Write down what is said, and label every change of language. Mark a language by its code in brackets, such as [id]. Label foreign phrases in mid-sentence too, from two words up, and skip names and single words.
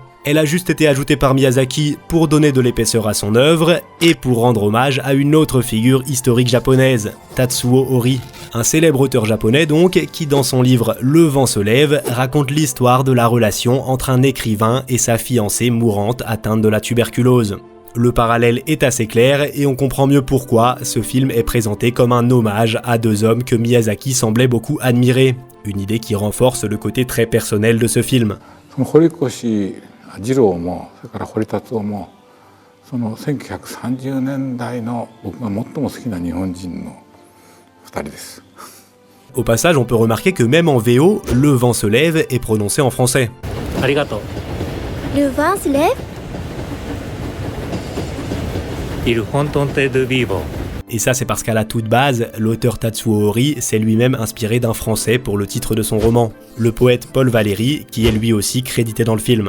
[fr] Elle a juste été ajoutée par Miyazaki pour donner de l'épaisseur à son œuvre et pour rendre hommage à une autre figure historique japonaise, Tatsuo Hori, un célèbre auteur japonais donc qui dans son livre Le vent se lève raconte l'histoire de la relation entre un écrivain et sa fiancée mourante atteinte de la tuberculose. Le parallèle est assez clair et on comprend mieux pourquoi ce film est présenté comme un hommage à deux hommes que Miyazaki semblait beaucoup admirer, une idée qui renforce le côté très personnel de ce film. [ja] 二郎もそれから堀達夫もその1930年代の僕が最も好きな日本人の2人です。 [fr] Au passage, on peut remarquer que même en VO, Le vent se lève est prononcé en français. Arigato. Le vent se lève. Il fontonte de vivo. Et ça c'est parce qu'à la toute base, l'auteur Tatsuo Hori s'est lui-même inspiré d'un français pour le titre de son roman, le poète Paul Valéry, qui est lui aussi crédité dans le film.